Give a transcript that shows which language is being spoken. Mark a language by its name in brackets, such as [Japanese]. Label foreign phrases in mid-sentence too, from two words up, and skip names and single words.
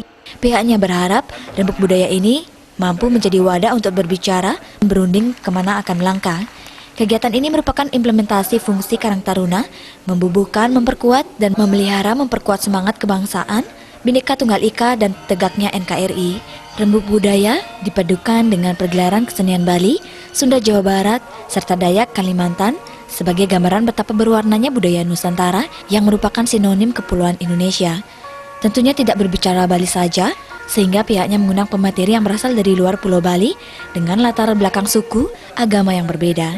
[Indonesian] Pihaknya berharap rembuk budaya ini mampu menjadi wadah untuk berbicara, berunding kemana akan melangkah. Kegiatan ini merupakan implementasi fungsi Karang Taruna, membubuhkan, memperkuat, dan memperkuat semangat kebangsaan, Bhinneka Tunggal Ika, dan tegaknya NKRI. Rembuk budaya dipadukan dengan pergelaran kesenian Bali, Sunda Jawa Barat, serta Dayak Kalimantan, sebagai gambaran betapa berwarnanya budaya Nusantara yang merupakan sinonim kepulauan Indonesia. Tentunya tidak berbicara Bali saja, sehingga pihaknya mengundang pemateri yang berasal dari luar Pulau Bali dengan latar belakang suku, agama yang berbeda.